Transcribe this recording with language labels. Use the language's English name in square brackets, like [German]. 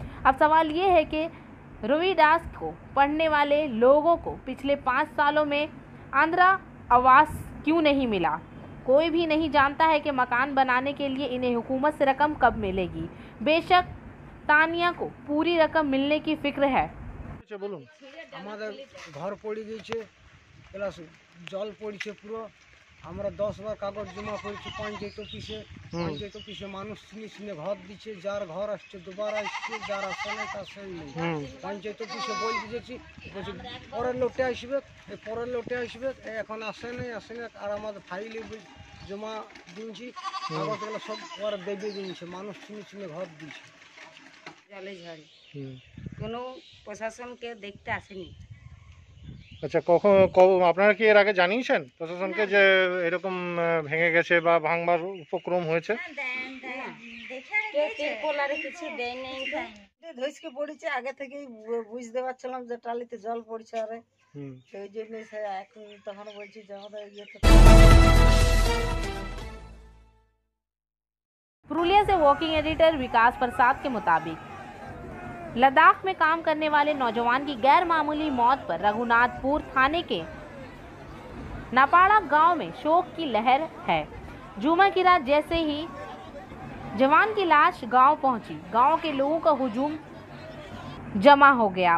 [Hindi] अब सवाल ये है कि रविदास को पढ़ने वाले लोगों को पिछले 5 सालों में आंध्रा आवास क्यों नहीं मिला। कोई भी नहीं जानता है कि मकान बनाने के लिए इन्हें हुकूमत से रकम कब मिलेगी। बेशक तानिया को पूरी रकम मिलने की फिक्र है। [Bangla] বলুন। আমাদের ঘর পড়ে গিয়েছে, প্লাস জল পড়ছে পুরো। আমরা 10 বার কাগজ জমা করেছি পঞ্চায়েত অফিসে। পঞ্চায়েত অফিসে মানুষ চিনে চিনে ঘর দিচ্ছে, যার ঘর আসছে দুবার আসছে, যার আসে নাই তার সেই নেই। পঞ্চায়েত অফিসে বই দিয়েছি, বলছি পরের লোটে আসবে, এই পরের লোটে আসবে, এখন আসে নাই আর আমাদের ফাইলে জমা দিয়েছি, কাগজগুলো সব ওরা দেবে দিয়েছে, মানুষ চিনে চিনে ঘর দিয়েছে। জলে ঝড়ে কোনো প্রশাসনকে দেখতে আসেনি। আচ্ছা, আপনারা কি এর আগে জানিয়েছেন প্রশাসনকে যে এরকম ভেঙে গেছে বা ভাঙবার উপক্রম হয়েছে? কিছু দেয় নেই, ধসকে পড়েছে, আগে থেকেই বুঝতে পারছিলাম যে টালিতে জল পড়ছে, আরে সেই জন্য এখন তখন বলছি যে আমাদের ইয়েতে। [Hindi] पुरुलिया से वॉकिंग एडिटर विकास प्रसाद के मुताबिक लद्दाख में काम करने वाले नौजवान की गैर मामूली मौत पर रघुनाथपुर थाने के नापाड़ा गांव में शोक की लहर है। जुमा की रात जैसे ही जवान की लाश गांव पहुंची, गांव के लोगों का हुजूम जमा हो गया।